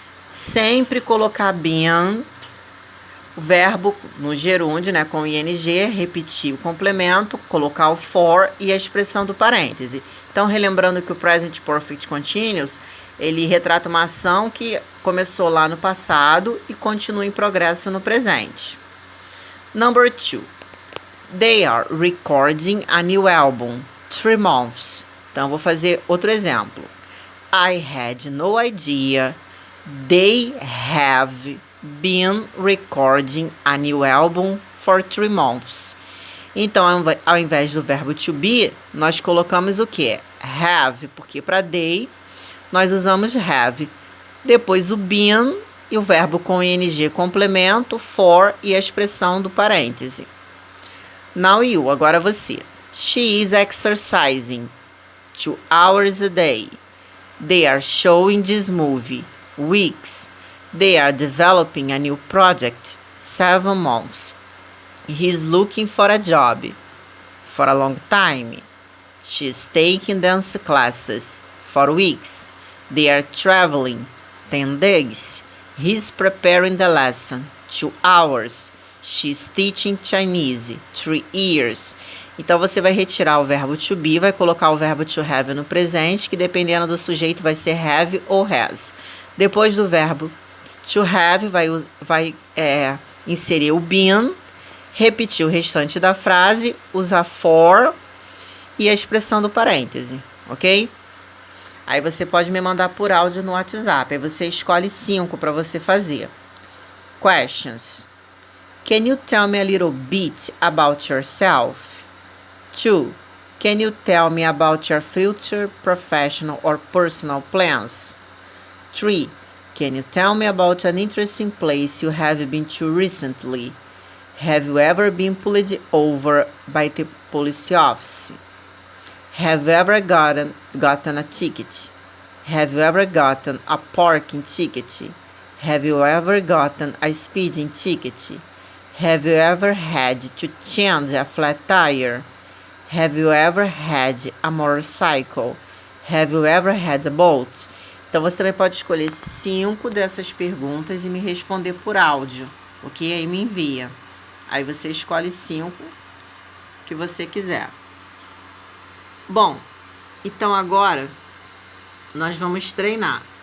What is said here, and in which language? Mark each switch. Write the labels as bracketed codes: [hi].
[pt] Sempre colocar been, o verbo no gerúndio, né, com ing, repetir o complemento, colocar o for e a expressão do parêntese. Então, relembrando que o Present Perfect Continuous, ele retrata uma ação que começou lá no passado e continua em progresso no presente. [en] Number 2. They are recording a new album. 3 months. [pt] Então, vou fazer outro exemplo. [en] I had no idea. They have been recording a new album for 3 months. [pt] Então, ao invés do verbo to be, nós colocamos o quê? Have, porque para they, nós usamos have. Depois o been e o verbo com ing complemento, for e a expressão do parêntese. [en] Now you, [pt] agora você. [en] She is exercising 2 hours a day. They are showing this movie. Weeks. They are developing a new project. 7 months. He is looking for a job. For a long time. She is taking dance classes. 4 weeks. They are traveling. 10 days. He is preparing the lesson. 2 hours. She's teaching Chinese. 3 years. [pt] Então, você vai retirar o verbo to be, vai colocar o verbo to have no presente, que dependendo do sujeito vai ser have ou has. Depois do verbo to have, vai inserir o been, repetir o restante da frase, usar for e a expressão do parêntese, ok? Aí você pode me mandar por áudio no WhatsApp. Aí você escolhe 5 para você fazer. [en] Questions. Can you tell me a little bit about yourself? 2. Can you tell me about your future professional or personal plans? 3. Can you tell me about an interesting place you have been to recently? Have you ever been pulled over by the police office? Have you ever gotten a ticket? Have you ever gotten a parking ticket? Have you ever gotten a speeding ticket? Have you ever had to change a flat tire? Have you ever had a motorcycle? Have you ever had a boat? [pt] Então, você também pode escolher 5 dessas perguntas e me responder por áudio, ok? Aí me envia. Aí você escolhe 5 que você quiser. Bom, então agora nós vamos treinar.